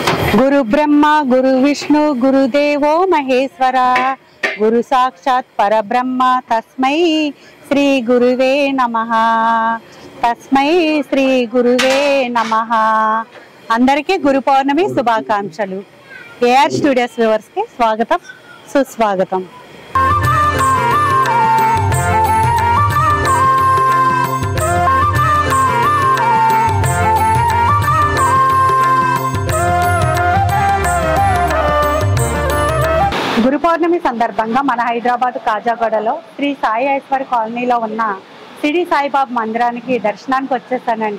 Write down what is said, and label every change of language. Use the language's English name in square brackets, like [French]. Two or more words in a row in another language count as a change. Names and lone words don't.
[Sanskrit] गुरु ब्रह्मा गुरु विष्णु गुरुदेवो महेश्वर गुरु साक्षात् परब्रह्म तस्मै श्री गुरुवे नमः तस्मै श्री गुरुवे नमः। [Telugu] అందరికీ గురు పౌర్ణమి శుభాకాంక్షలు। ఏఆర్ స్టూడియోస్ వ్యూవర్స్ కి స్వాగతం సుస్వాగతం। గురు పౌర్ణమి సందర్భంగా మన హైదరాబాద్ కాజాగూడలో శ్రీ సాయి ఐశ్వర్ కాలనీలో ఉన్న సిడి సాయిబాబా మందిరానికి దర్శనానికి వచ్చేసానండి।